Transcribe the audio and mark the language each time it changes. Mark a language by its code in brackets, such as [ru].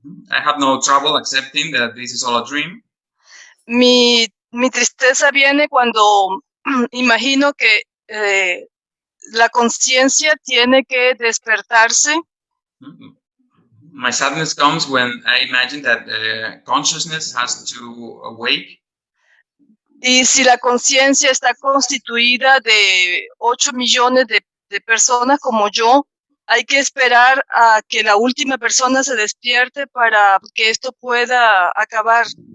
[en] I have no trouble accepting that this is all a dream. [es] Mi tristeza viene cuando imagino que la conciencia tiene que despertarse. [en] My sadness comes when I imagine that consciousness has to awake. [es] Y si la conciencia está constituida de 8 millones de personas como yo, hay que esperar a que la última persona se despierte para que esto pueda acabar.